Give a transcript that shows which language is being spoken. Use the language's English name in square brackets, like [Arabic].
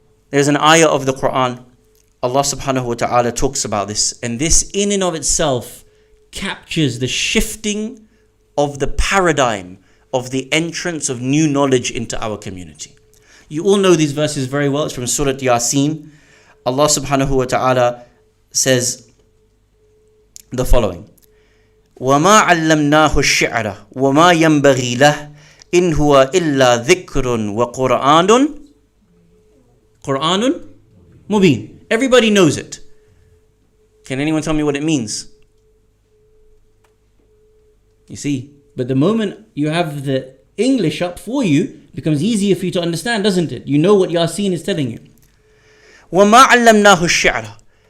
[English] There's an ayah of the Quran. Allah subhanahu wa ta'ala talks about this. And this in and of itself captures the shifting of the paradigm of the entrance of new knowledge into our community. You all know these verses very well. It's from Surah Yasin. Allah subhanahu wa ta'ala says the following: [Arabic] وَمَا عَلَّمْنَاهُ الشِّعْرَ وَمَا يَنْبَغِي لَهُ إِنْ هُوَ إِلَّا ذِكْرٌ وَقُرْآنٌ مُبِينٌ. [English] Everybody knows it. Can anyone tell me what it means? You see, but the moment you have the English up for you, it becomes easier for you to understand, doesn't it? You know what Yasin is telling you. [Arabic] وَمَا عَلَّمْنَاهُ الشِّعْرَ.